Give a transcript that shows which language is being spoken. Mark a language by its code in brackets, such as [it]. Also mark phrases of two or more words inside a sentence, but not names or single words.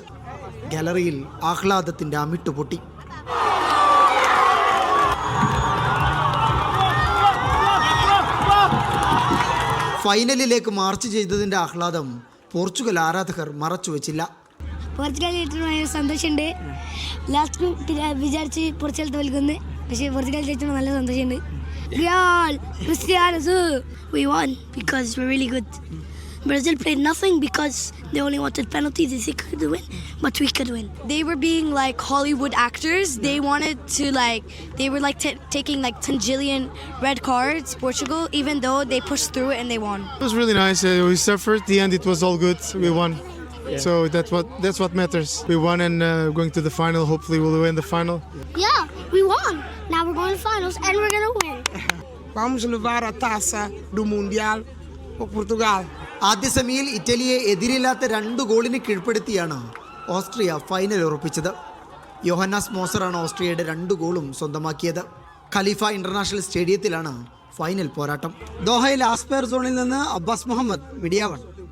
[ml] ഗാലറിയിൽ ആഹ്ലാദത്തിൻ്റെ അമിട്ടുപൊട്ടി. ഫൈനലിലേക്ക് മാർച്ച് ചെയ്തതിൻ്റെ ആഹ്ലാദം പോർച്ചുഗൽ ആരാധകർ മറച്ചുവെച്ചില്ല. പോർച്ചുഗൽ സന്തോഷമുണ്ട്. ലാസ്റ്റ് വിചാരിച്ച് പോർച്ചുഗൽ തോൽക്കുന്നു. പക്ഷേ പോർച്ചുഗൽ ജയിച്ചപ്പോൾ നല്ല സന്തോഷമുണ്ട്. [en] Real, Cristiano, we won because we're really good. Brazil played nothing because they only wanted penalties. They could win, but we could win. They were being like Hollywood actors. They wanted to they were taking 10 jillion red cards, Portugal, even though they pushed through it and they won. It was really nice. We suffered. At the end, it was all good. We won. Yeah. So that's what matters. We won and going to the final. Hopefully, we'll win the final. Yeah, we won. Now we're going to finals and we're going to win. [pt] Vamos levar a taça do Mundial para Portugal. [ml] ആദ്യ സെമിയിൽ ഇറ്റലിയെ എതിരില്ലാത്ത 2 ഗോളിന് കീഴ്പ്പെടുത്തിയാണ് ഓസ്ട്രിയ ഫൈനൽ ഉറപ്പിച്ചത്. യോഹന്നാസ് മോസറാണ് ഓസ്ട്രിയയുടെ 2 ഗോളും സ്വന്തമാക്കിയത്. ഖലീഫ ഇന്റർനാഷണൽ സ്റ്റേഡിയത്തിലാണ് ഫൈനൽ പോരാട്ടം. ദോഹയിൽ ആസ്പെയർ സോണിൽ നിന്ന് അബ്ബാസ് മുഹമ്മദ്, മീഡിയ 1.